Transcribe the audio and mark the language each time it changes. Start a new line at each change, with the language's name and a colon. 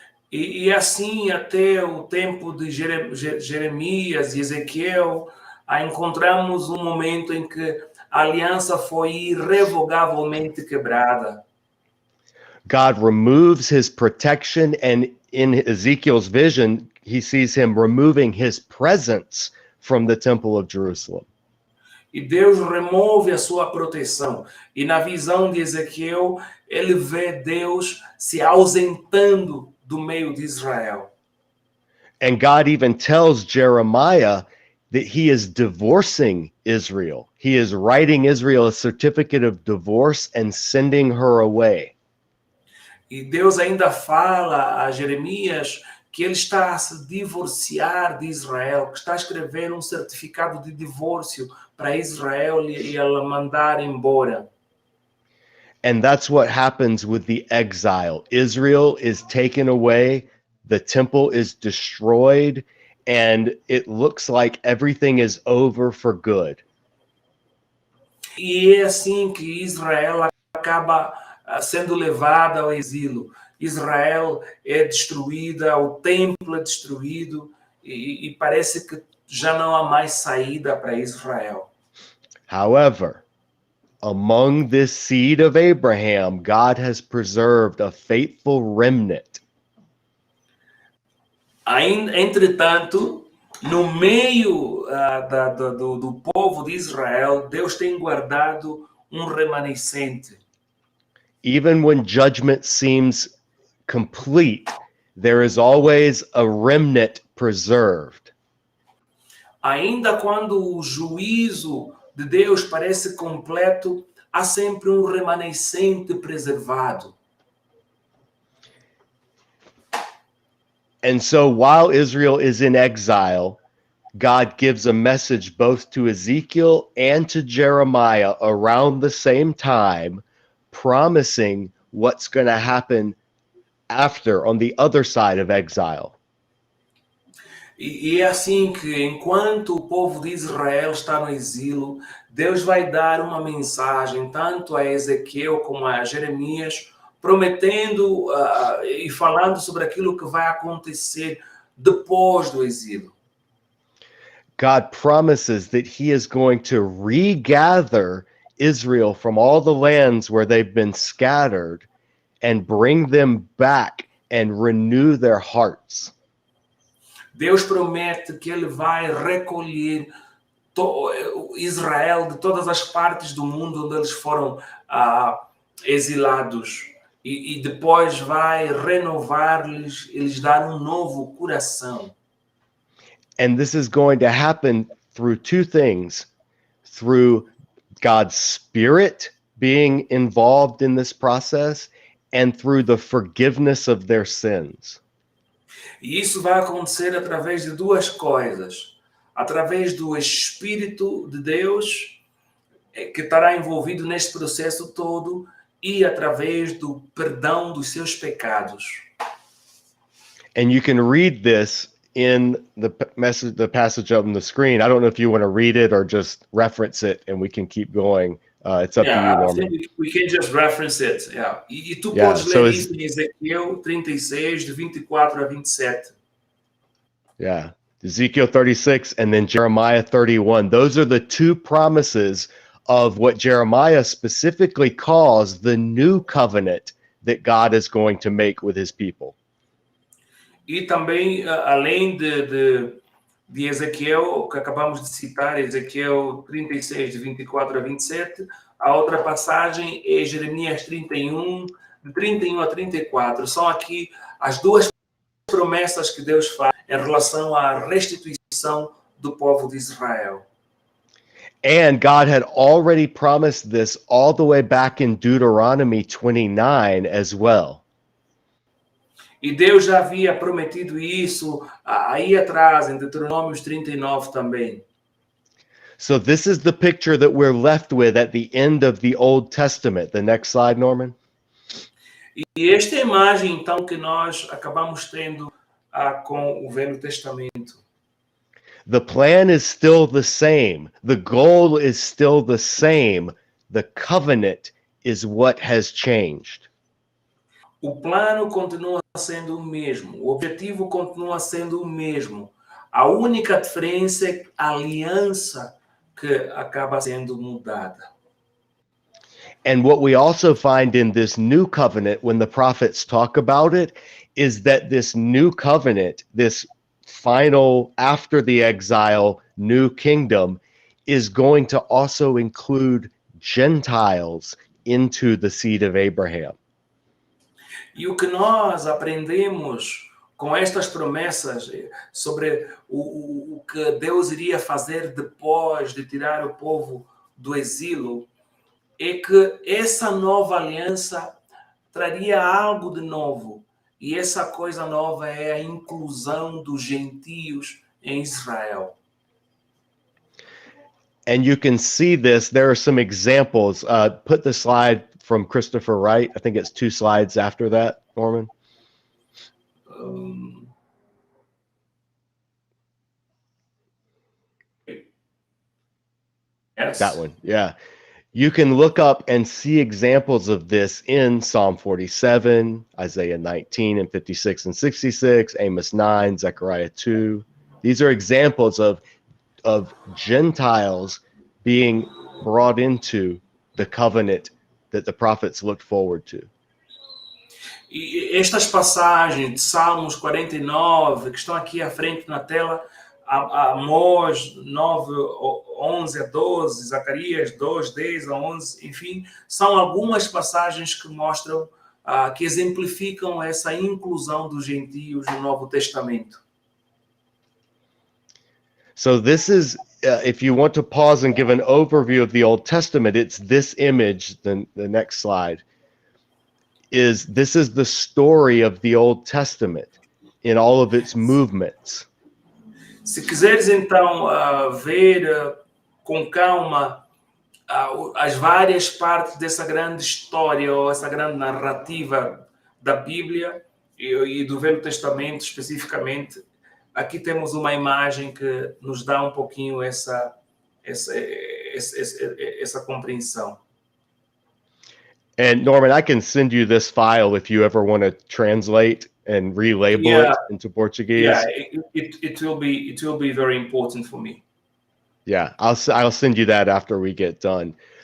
Portuguese: E assim até o tempo de Jeremias e Ezequiel, encontramos um momento em que a aliança foi irrevogavelmente quebrada.
English: God removes his protection, and in Ezekiel's vision, he sees him removing his presence from the temple of Jerusalem.
Portuguese: E Deus remove a sua proteção. E na visão de Ezequiel, ele vê Deus se ausentando do meio de Israel.
English: And God even tells Jeremiah that he is divorcing Israel. He is writing Israel a certificate of divorce and sending her away.
Portuguese: E Deus ainda fala a Jeremias que ele está a se divorciar de Israel, que está a escrever um certificado de divórcio para Israel e ela mandar embora.
English: And that's what happens with the exile. Israel is taken away, the temple is destroyed, and it looks like everything is over for good.
Portuguese: E é assim que Israel acaba sendo levada ao exílio. Israel é destruída, o templo é destruído e parece que já não há mais saída para Israel.
English: However, among this seed of Abraham, God has preserved a faithful remnant.
Portuguese: Entretanto, no meio do povo de Israel, Deus tem guardado um remanescente.
English: Even when judgment seems complete, there is always a remnant preserved.
Portuguese: Ainda quando o juízo de Deus parece completo, há sempre um remanescente preservado.
English: And so while Israel is in exile, God gives a message both to Ezekiel and to Jeremiah around the same time, promising what's going to happen after, on the other side of exile.
Portuguese: E é assim que, enquanto o povo de Israel está no exílio, Deus vai dar uma mensagem tanto a Ezequiel como a Jeremias, prometendo e falando sobre aquilo que vai acontecer depois do exílio.
English: God promises that he is going to regather Israel from all the lands where they've been scattered and bring them back and renew their hearts.
Portuguese: Deus promete que ele vai recolher Israel de todas as partes do mundo onde eles foram exilados e depois vai renovar-lhes, eles dar um novo coração.
English: And this is going to happen through two things: through God's Spirit being involved in this process and through the forgiveness of their sins.
Portuguese: E isso vai acontecer através de duas coisas. Através do Espírito de Deus, que estará envolvido neste processo todo, e através do perdão dos seus pecados.
English: And you can read this in the passage up on the screen. I don't know if you want to read it or just reference it, and we can keep going. It's up to you, Norman. I think we can just reference it. Yeah.
Portuguese: E tu
English: Yeah,
Portuguese: podes
English: so
Portuguese: ler isso em Ezequiel 36, de 24 a 27.
English: Yeah. Ezekiel 36 and then Jeremiah 31. Those are the two promises of what Jeremiah specifically calls the new covenant that God is going to make with his people.
Portuguese: E também, além de Ezequiel, que acabamos de citar, Ezequiel 36, de 24 a 27, a outra passagem é Jeremias 31, de 31 a 34. São aqui as duas promessas que Deus faz em relação à restituição do povo de Israel.
English: And God had already promised this all the way back in Deuteronomy 29 as well.
Portuguese: E Deus já havia prometido isso aí atrás, em Deuteronômio 39 também.
English: So this is the picture that we're left with at the end of the Old Testament. The next slide, Norman.
Portuguese: E esta é a imagem, então, que nós acabamos tendo com o Velho Testamento.
English: The plan is still the same. The goal is still the same. The covenant is what has changed.
Portuguese: O plano continua sendo o mesmo. O objetivo continua sendo o mesmo. A única diferença é a aliança que acaba sendo mudada.
English: And what we also find in this new covenant, when the prophets talk about it, is that this new covenant, this final, after the exile, new kingdom, is going to also include Gentiles into the seed of Abraham.
Portuguese: E o que nós aprendemos com estas promessas sobre o que Deus iria fazer depois de tirar o povo do exílio é que essa nova aliança traria algo de novo. E essa coisa nova é a inclusão dos gentios em Israel.
English: And you can see this. There are some examples. Put the slide from Christopher Wright. I think it's 2 slides after that, Norman. Yes. That one, yeah. You can look up and see examples of this in Psalm 47, Isaiah 19 and 56 and 66, Amos 9, Zechariah 2. These are examples of Gentiles being brought into the covenant that the prophets looked forward to.
Portuguese: E estas passagens de Salmos 49, que estão aqui à frente na tela, Amós 9, 11 a 12, Zacarias 2, 10 a 11, enfim, são algumas passagens que mostram, que exemplificam essa inclusão dos gentios no Novo Testamento.
English: So this is, if you want to pause and give an overview of the Old Testament, it's this image, the next slide, this is the story of the Old Testament in all of its movements.
Portuguese: Se quiseres, então, ver com calma as várias partes dessa grande história, ou essa grande narrativa da Bíblia e do Velho Testamento especificamente, aqui temos uma imagem que nos dá um pouquinho essa essa compreensão.
English: And Norman, I can send you this file if you ever want to translate and relabel it into Portuguese. Yeah, it will be very important for me. Yeah, I'll send you that after we get done.